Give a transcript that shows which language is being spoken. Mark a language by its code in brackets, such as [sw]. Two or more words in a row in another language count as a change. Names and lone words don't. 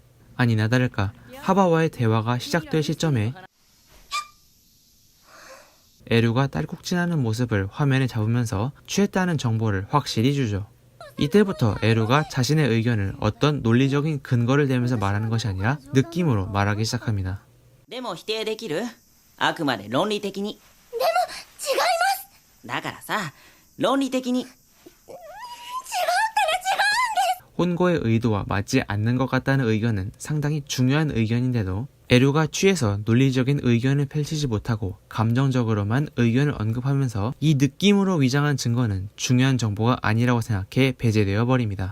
[ko] 아니나 다를까 하바와의 대화가 시작될 시점에 에루가 딸꾹질하는 모습을 화면에 잡으면서 취했다는 정보를 확실히 주죠. 이때부터 에루가 자신의 의견을 어떤 논리적인 근거를 대면서 말하는 것이 아니라 느낌으로 말하기 시작합니다. [ja] でも否定できる？あくまで論理的に。違いますだからさ、論理的に。 [ko] 혼고의 의도와 맞지 않는 것 같다는 의견은 상당히 중요한 의견인데도 에루가 취해서 논리적인 의견을 펼치지 못하고 감정적으로만 의견을 언급하면서 이 느낌으로 위장한 증거는 중요한 정보가 아니라고 생각해 배제되어 버립니다.